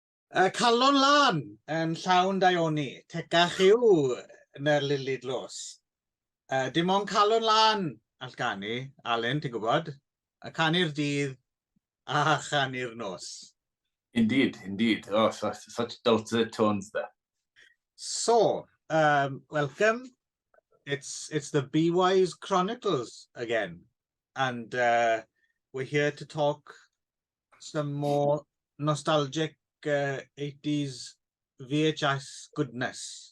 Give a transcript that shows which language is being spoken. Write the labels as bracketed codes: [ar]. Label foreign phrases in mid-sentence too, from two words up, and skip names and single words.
[cy] Calon lan yn llawn daioni, tegach yw yn y lili dlos. Dim ond calon lan all ganu, Alun, ti'n gwybod? A canu'r dydd a chanu'r nos. [en] Indeed, indeed. Oh, such dulcet tones there. So, welcome. It's the B-Wise Chronicles again. And we're here to talk some more nostalgic 80s VHS goodness.